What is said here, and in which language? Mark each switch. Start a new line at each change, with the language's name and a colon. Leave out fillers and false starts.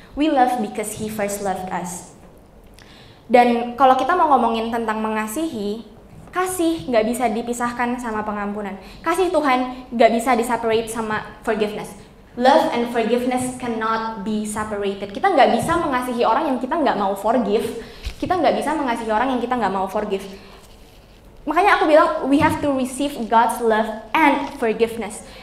English: We love because He first loved us.
Indonesian: Dan kalau kita mau ngomongin tentang mengasihi, kasih nggak bisa dipisahkan sama pengampunan. Kasih Tuhan nggak bisa diseparate sama forgiveness.
English: Love and forgiveness cannot be separated.
Indonesian: Kita nggak bisa mengasihi orang yang kita nggak mau forgive. Kita nggak bisa mengasihi orang yang kita nggak mau forgive. Makanya aku bilang
English: we have to receive God's love and forgiveness.